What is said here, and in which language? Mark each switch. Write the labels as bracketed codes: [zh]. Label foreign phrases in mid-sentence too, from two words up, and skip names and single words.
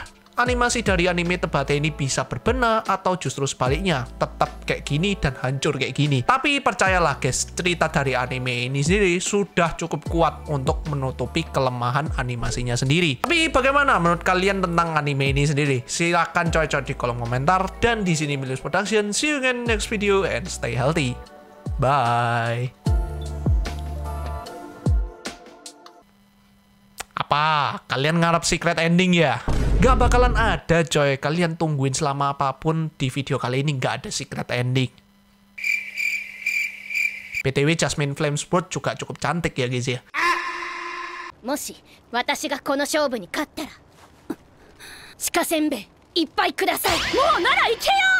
[id] Apakah animasi dari anime Tebate ini bisa berbenah atau justru sebaliknya, tetap kayak gini dan hancur kayak gini. Tapi percayalah guys, cerita dari anime ini sendiri sudah cukup kuat untuk menutupi kelemahan animasinya sendiri. Tapi bagaimana menurut kalian tentang anime ini sendiri? Silahkan coy-coy di kolom komentar. Dan di sini Milius Production, [en] see you again next video and stay healthy. Bye. [id] Apa? Kalian ngarep [en] secret ending [id] ya? Gak bakalan ada coy, kalian tungguin selama apapun, di video kali ini gak ada [en] secret ending. [id] BTW Jasmine Flamesworth juga cukup cantik ya guys ya. [ja] もし私がこの勝負に勝ったら鹿せんべいいっぱいください。もうなら行けよ。